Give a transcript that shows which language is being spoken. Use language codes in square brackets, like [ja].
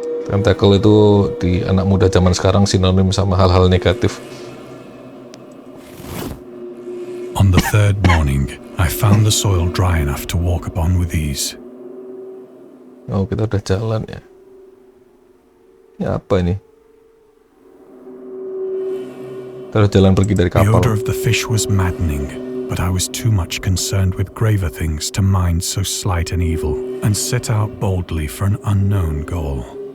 [id] Tentacle itu di anak muda zaman sekarang sinonim sama hal-hal negatif. [en] On the third morning, I found the soil dry enough to walk upon with ease. [id] Oh, kita udah jalan ya. Ini apa ini? Kita udah jalan pergi dari [en] The [id] kapal. [en] odor of the fish was maddening, but I was too much concerned with graver things to mind so slight an evil, and set out boldly for an unknown goal.